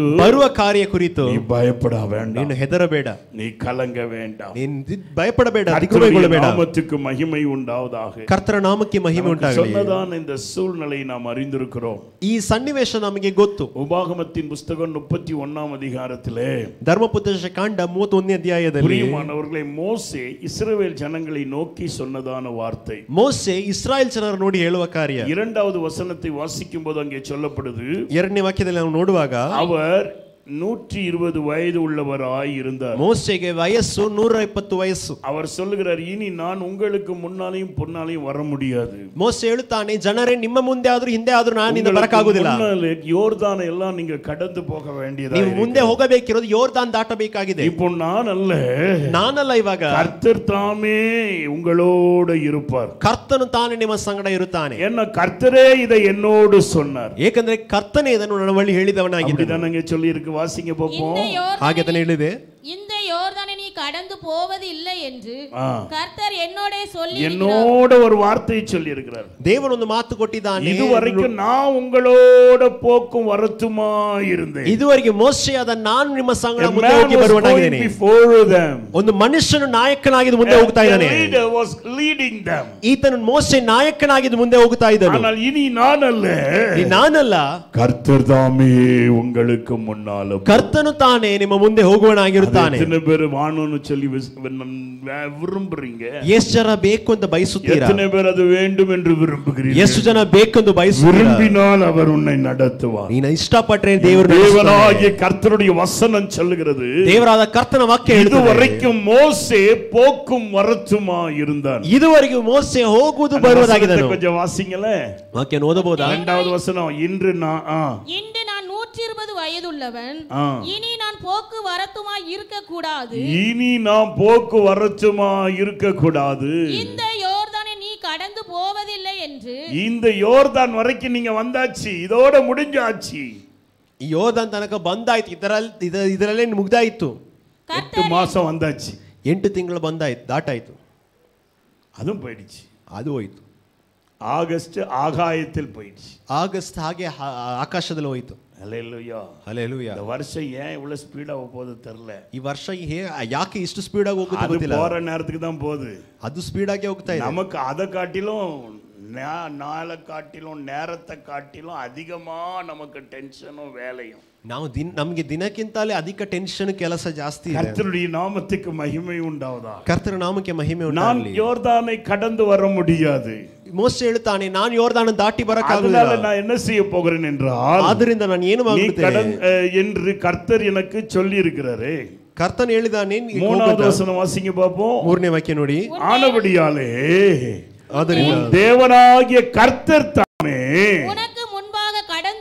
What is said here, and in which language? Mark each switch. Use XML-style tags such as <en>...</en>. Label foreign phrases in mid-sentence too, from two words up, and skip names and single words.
<kn>ಬರುವ ಕಾರ್ಯ ಕುರಿತು</kn> <ta>நீ பயப்பட வேண்டாம்,</ta> <kn>ನೀನು ಹೆದರಬೇಡ,</kn> <ta>நீ கலங்க வேண்டாம்.</ta> <kn>ನೀನು ಭಯಪಡಬೇಡ,</kn> <ta>கர்த்தருடைய</ta> <kn>ದಿಗ್ಭ್ರಮೆಗೊಳ್ಳಬೇಡ.</kn> <ta>நாமத்துக்கு மகிமை உண்டாவதாக.</ta> <kn>ಕರ್ತನ ನಾಮಕ್ಕೆ ಮಹಿಮೆ</kn> <ta>நமக்கு</ta> <kn>ಉಂಟಾಗಲಿ.</kn> <ta>சொன்னதான இந்த சூழ்நிலை நாம் அறிந்திருக்கிறோம்.</ta> <kn>ಈ ಸನ್ನಿವೇಶ ನಮಗೆ ಗೊತ್ತು.</kn> <ta>உபாகமத்தின் புஸ்தகம் 31ஆம் அதிகாரத்திலே,</ta> <kn>ಧರ್ಮಪುತ್ರ ಕಾಂಡ 31ನೇ ಅಧ್ಯಾಯದಲ್ಲಿ,</kn> <ta>பிரியமானவர்களே, மோசே இஸ்ரவேல் ஜனங்களை நோக்கி சொன்னதான வார்த்தை.</ta> <kn>ಮೋಸೆ ಇಸ್ರಾಯೇಲ್ ಜನರ ನೋಡಿ ಹೇಳುವ ಕಾರ್ಯ.</kn> <ta>2வது வசனத்தை வாசிக்கும் போது அங்கே சொல்லப்படுது,</ta> <kn>2ನೇ ವಾಕ್ಯದಲ್ಲಿ ನಾವು ನೋಡುವಾಗ,</kn> <ta>அவர் 120 வயது உள்ளவராய் இருந்தார்.</ta> <kn>ಮೋಸೆಗೆ ವಯಸ್ಸು 120 ವಯಸ್ಸು.</kn> <ta>அவர் சொல்லுகிறார், இனி நான் உங்களுக்கு முன்னாலேயும் பொன்னாலேயும் வர முடியாது.</ta> <kn>ಮೋಸೆ ಹೇಳುತ್ತಾನೆ, ಜನರೇ ನಿಮ್ಮ ಮುಂದೆ ಆದ್ರೂ ಹಿಂದೆ ಆದ್ರೂ ನಾನಿಂದ ಬರಕಾಗುವುದಿಲ್ಲ.</kn> <ta>யோர்தானை எல்லாம் நீங்க கடந்து போக வேண்டியதா,</ta> <kn>ನೀವು ಮುಂದೆ ಹೋಗಬೇಕಿರೋದು ಯೋರ್ದಾನ್ ದಾಟಬೇಕಾಗಿದೆ.</kn> <ta>இப்போ</ta> <kn>ನಾನಲ್ಲ, ಇವಾಗ</kn> <ta>கர்த்தர் தாமே உங்களோடு இருப்பார்.</ta> <kn>ಕರ್ತನು ತಾನೇ ನಿಮ್ಮ ಸಂಗಡ ಇರುತ್ತಾನೆ.</kn> <ta>என்ன கர்த்தரே இதை என்னோடு சொன்னார்.</ta> <kn>ಏಕೆಂದ್ರೆ ಕರ್ತನೇ ಇದನ್ನು ನನ್ನ ಬಳಿ ಹೇಳಿದವನಾಗಿದ್ದಾನೆ.</kn> <ta>அப்படிதானங்க சொல்லி இருக்கு. வாசிங்க பாப்போம்.</ta> <kn>ಹಾಗೆ ತಾನೇ ಹೇಳಿದೆ,</kn> <ta>இந்த யோர்தானை நீ கடந்து போவது இல்லை என்று கர்த்தர் என்னோட ஒரு வார்த்தையை சொல்லி இருக்கிறார்.</ta> <kn>தேவன் ಒಂದು ಮಾತು ಕೊಟ್ಟಿದ್ದಾನೆ.</kn> <ta>இதுவரைக்கும் நான் உங்களோட போக்கும் வரத்துமா இருந்தேன்.</ta> <kn>ಇದುವರೆಗೆ ಮೋಸೆಯಾದ ನಾನು ನಿಮ್ಮ ಸಂಗಡ ಮುಂದೆ ಹೋಗಿ ಬರುವವನಾಗಿದ್ದೇನೆ. ಒಂದು ಮನುಷ್ಯನು ನಾಯಕನಾಗಿ ಮುಂದೆ ಹೋಗ್ತಾ ಇದ್ದಾನೆ. ಈತನು ಮೋಸೆ ನಾಯಕನಾಗಿ ಮುಂದೆ ಹೋಗ್ತಾ ಇದ್ದನು.</kn> <ta>ஆனால் இனி நானல்ல,</ta> <kn>ನಾನಲ್ಲ,</kn> <ta>கர்த்தர் தாமே உங்களுக்கு முன்னால,</ta> <kn>ಕರ್ತನು ತಾನೇ ನಿಮ್ಮ ಮುಂದೆ ಹೋಗುವವನಾಗಿರುತ್ತಾನೆ.</kn> <ta>எத்தனை பேர் வாணும்னு சொல்லி விரும்புறீங்க?</ta> <kn>ಎಷ್ಟು ಜನ ಬೇಕು ಅಂತ ಬಯಸುತ್ತೀರಾ?</kn> <ta>எத்தனை பேர் அது வேண்டும் என்று விரும்புகிறீர்கள்?</ta> <kn>ಎಷ್ಟು ಜನ ಬೇಕು ಎಂದು ಬಯಸುತ್ತೀರಾ?</kn> <ta>விரும்பினால் அவர் உன்னை நடத்துவார்.</ta> <kn>ನೀನು ಇಷ್ಟಪಟ್ಟರೆ ದೇವರು</kn> <ta>தேவனாகிய கர்த்தருடைய வசனம் சொல்லுகிறது,</ta> <kn>ದೇವರಾದ ಕರ್ತನ ವಾಕ್ಯ ಹೇಳುತ್ತದೆ,</kn> <ta>இதுவரைக்கும் மோசே போக்கும் வரத்துமா இருந்தான்.</ta> <kn>ಇದುವರೆಗೂ ಮೋಸೆ ಹೋಗುವುದು ಬರುವುದಾಗಿದ್ದನು.</kn> <ta>கொஞ்சம் வாசிங்களே,</ta> <kn>ವಾಕ್ಯ ಓದಬಹುದಾ?</kn> <ta>2வது வசனம், இன்று நான் 120 வயதுள்ளவன், இனி நான் போக்கு வரத்துமாய் இருக்க கூடாது, இனி நான் போக்கு வரத்துமா இருக்க கூடாது, இந்த யோர்தானை நீ கடந்து போவதில்லை என்று. இந்த யோர்தான் வரைக்கும் நீங்க வந்தாச்சு, இதோட முடிஞ்சாச்சு.</ta> <kn>ಈ ಯೋರ್ದಾನ್ ತನಕ ಬಂದಾಯ್ತು, ಇದರಲ್ಲೇ ಮುಗ್ದಾಯ್ತು.</kn> <ta>8 மாசம் வந்தாச்சு,</ta> <kn>8 ತಿಂಗಳು ಬಂದಾಯ್ತು, ದಾಟಾಯ್ತು,</kn> <ta>அதுவும் போயிடுச்சு.</ta> <kn>ಅದು ಹೋಯ್ತು.</kn> <ta>ஆகஸ்ட் ஆகாயத்தில் போயிடுச்சு.</ta> <kn>ಆಗಸ್ಟ್ ಹಾಗೆ ಆಕಾಶದಲ್ಲಿ ಹೋಯ್ತು.</kn> <ta>ஹல்லேலூயா, ஹல்லேலூயா. இந்த வருஷம் ஏன் இவ்வளவு ஸ்பீடா போகுது தெரியல.</ta> <kn>ಈ ವರ್ಷ ಯಾಕೆ ಇಷ್ಟು ಸ್ಪೀಡ್ ಆಗಿ ಹೋಗುತ್ತೆ ಗೊತ್ತಿಲ್ಲ.</kn> <ta>போற நேரத்துக்கு தான் போகுது,</ta> <kn>ಅದು ಸ್ಪೀಡ್ ಆಗಿ ಹೋಗ್ತಾ ಇದೆ.</kn> <ta>நமக்கு அதை காட்டிலும் நாளை காட்டிலும் நேரத்தை காட்டிலும் அதிகமா நமக்கு டென்ஷனும் வேலையும்.</ta> <kn>ನಾವು ನಮಗೆ ದಿನಕ್ಕಿಂತಲೇ ಅಧಿಕ ಟೆನ್ಷನ್, ಕೆಲಸ ಜಾಸ್ತಿ ಇದೆ.</kn> <ta>கர்த்தருடைய நாமத்துக்கு மகிமை உண்டாவதா.</ta> <kn>ಕರ್ತನ ನಾಮಕ್ಕೆ ಮಹಿಮೆ</kn> <ta>நான்</ta> <kn>ಉಂಟಾಗಲಿ.</kn> <ta>யோர்தானை கடந்து வர முடியாது.</ta> <kn>ಮೋಸೆ ಹೇಳುತ್ತಾನೆ, ನಾನು ಯೋರ್ದಾನ ದಾಟಿ ಬರಕ್ಕಾಗುವುದಿಲ್ಲ.</kn> <ta>அதனால நான் என்ன செய்ய போகிறேன் என்றால்,</ta> <kn>ಆದ್ದರಿಂದ ನಾನು ಏನು ಮಾಡುತ್ತೇನೆ</kn> <ta>என்று கர்த்தர் எனக்கு சொல்லி இருக்கிறாரே.</ta> <kn>ಕರ್ತನ ಹೇಳಿದಾನೆ.</kn> <ta>3வது வசனம் வாசிங்க பாப்போம்.</ta> <kn>3ನೇ ವಾಕ್ಯ ನೋಡಿ.</kn> <ta>ஆனபடியாலே</ta> <kn>ಆದ್ದರಿಂದ</kn> <ta>தேவனாகிய கர்த்தர் தாமே உனக்கு முன்பாக கடந்து</ta>